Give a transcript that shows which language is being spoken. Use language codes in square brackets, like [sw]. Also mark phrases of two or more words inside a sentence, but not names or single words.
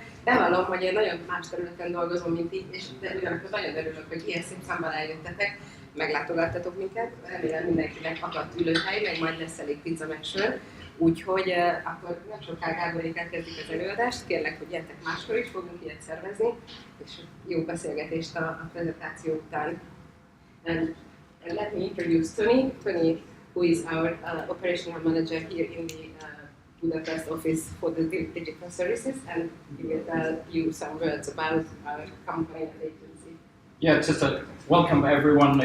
[hu] Bevallom, hogy én nagyon más területen dolgozom, mint így, és de ugyanakkor nagyon örülök, hogy ilyen szép számban eljöttetek, meglátogattatok minket. Remélem mindenkinek akadt ülőhely, meg majd lesz elég pizza meg sör. Úgyhogy akkor nem sokkal Gáborékkel kezdjük az előadást. Kérlek, hogy gyertek máskor is, fogunk ilyet szervezni, és jó beszélgetést a prezentáció után. [en] And let me introduce Tony. Tony, who is our operational manager here in the Budapest office for the digital services, and he will tell you some words about our company and agency. Yeah, just welcome everyone.